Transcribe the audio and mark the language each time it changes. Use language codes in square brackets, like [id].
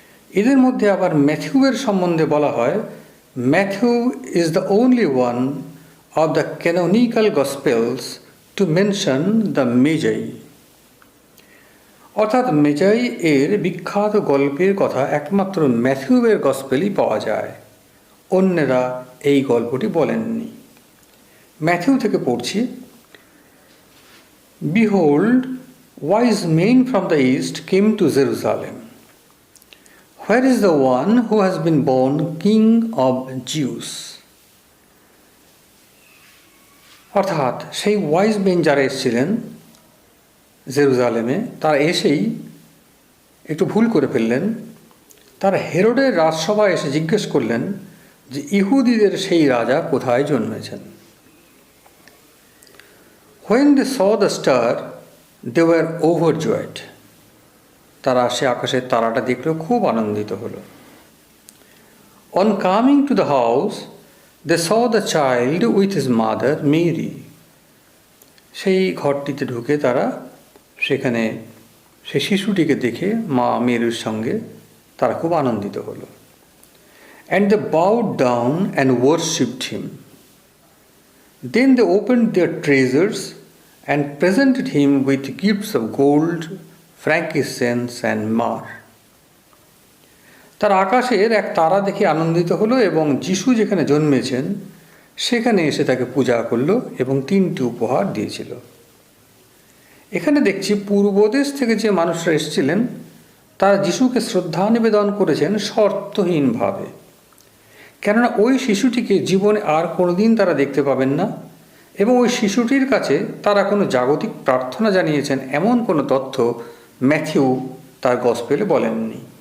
[bn] এদের মধ্যে আবার ম্যাথিউয়ের সম্বন্ধে বলা হয়, [en] Matthew is the only one of the canonical gospels to mention the Magi. [bn] অর্থাৎ মেজাই এর বিখ্যাত গল্পের কথা একমাত্র ম্যাথিউয়ের গসপেলই পাওয়া যায়, অন্যেরা এই গল্পটি বলেননি। ম্যাথিউ থেকে পড়ছি। [en] Behold, wise men from the east came to Jerusalem. Where is the one who has been born King of Jews? [bn] অর্থাৎ সেই [en] wise men [bn] যারা এসেছিলেন জেরুজালেমে, তারা এসেই একটু ভুল করে ফেললেন। তারা হেরোডের রাজসভায় এসে জিজ্ঞেস করলেন যে ইহুদিদের সেই রাজা কোথায় জন্মেছেন। [en] When they saw the star, they were overjoyed. [bn] তারা সে আকাশের তারাটা দেখলেও খুব আনন্দিত হলো। [en] On coming to the house, they saw the child with his mother Mary. [bn] সেই ঘরটিতে ঢুকে তারা সেখানে সেই শিশুটিকে দেখে মা মেরির সঙ্গে তারা খুব আনন্দিত হলো। [en] And they bowed down and worshipped him. Then they opened their treasures and presented him with gifts of gold, frankincense and myrrh. [bn] তার আকাশের এক তারা দেখে আনন্দিত হলো এবং যিশু যেখানে জন্মেছেন সেখানে এসে তাকে পূজা করলো এবং 3টি উপহার দিয়েছিল। এখানে দেখছি পূর্বদেশ থেকে যে মানুষরা এসেছিলেন তারা যিশুকে শ্রদ্ধা নিবেদন করেছেন শর্তহীনভাবে, কেননা ওই শিশুটিকে জীবনে আর কোনোদিন তারা দেখতে পাবেন না এবং ওই শিশুটির কাছে তারা কোনো জাগতিক প্রার্থনা জানিয়েছেন এমন কোনো তথ্য ম্যাথিউ তার গসপেলে বলেননি।